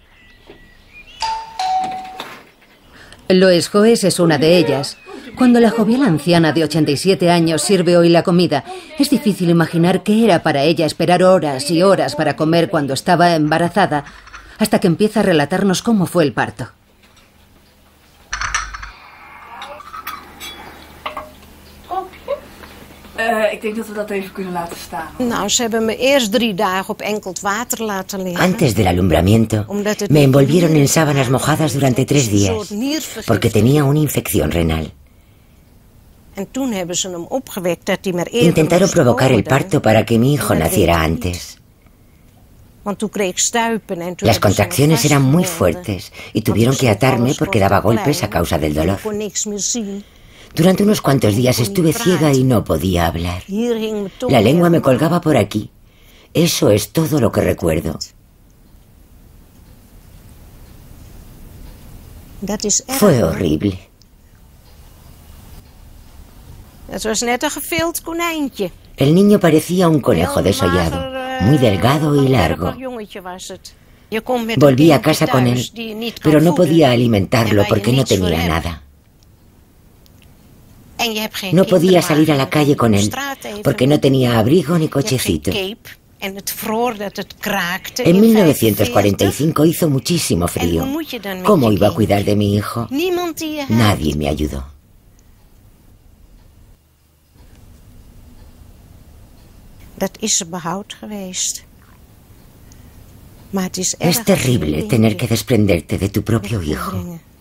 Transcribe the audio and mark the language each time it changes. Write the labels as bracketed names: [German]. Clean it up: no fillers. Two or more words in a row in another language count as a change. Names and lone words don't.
[Spanish] Lois Hoes es una de ellas. Cuando la jovial anciana de 87 años sirve hoy la comida, es difícil imaginar qué era para ella esperar horas y horas para comer cuando estaba embarazada, hasta que empieza a relatarnos cómo fue el parto. [Dutch] Ik denk dat we dat even kunnen laten staan. Nou, ze hebben me eerst 3 dagen op enkeld water laten liggen. [Spanish] Antes del alumbramiento, me envolvieron en sábanas mojadas durante 3 días, porque tenía una infección renal. [Dutch] En toen hebben ze hem opgewekt dat hij maar eerder [Spanish] Intentaron [Dutch] moest [Spanish] provocar el [Dutch] worden. [Spanish] parto para que mi hijo naciera antes. [Dutch] Want toen kreeg ik stuipen en toen [Spanish] Las [Dutch] hebben ze me [Spanish] contracciones eran muy [Dutch] vastgebonden. [Spanish] fuertes y tuvieron que atarme porque daba golpes a causa del dolor. [Dutch] Ik kon niks meer zien. [Spanish] Durante unos cuantos días estuve ciega y no podía hablar. [Dutch] Hier hing me toch [Spanish] La lengua me [Dutch] weer- [Spanish] colgaba por aquí. Eso es todo lo que recuerdo. [Dutch] Dat is erg. [Spanish] Fue [Dutch] hoor. [Spanish] horrible. [Dutch] Het was net een gevild konijntje. [Spanish] El niño parecía un conejo [Dutch] Heel [Spanish] desollado, [Dutch] mager, [Spanish] muy delgado y [Dutch] langwerpig [Spanish] largo. [Dutch] jongetje was het. Je komt met [Spanish] Volví [Dutch] een [Spanish] a casa [Dutch] kindje [Spanish] con [Dutch] thuis [Spanish] él, [Dutch] die je niet kan [Spanish] pero no [Dutch] voeden [Spanish] podía [Dutch] en [Spanish] alimentarlo [Dutch] waar je [Spanish] porque no [Dutch] niets voor [Spanish] tenía [Dutch] hebt. [Spanish] nada. [Dutch] En je hebt geen [Spanish] No podía [Dutch] kinderwagen [Spanish] salir a la [Dutch] met [Spanish] calle [Dutch] een [Spanish] con él [Dutch] straat even. [Spanish] porque no tenía abrigo ni [Dutch] Je hebt geen [Spanish] cochecito. [Dutch] cape [Spanish] En 1945 hizo muchísimo frío. ¿Cómo iba a cuidar de mi hijo? Nadie me ayudó. Es terrible tener que desprenderte de tu propio hijo.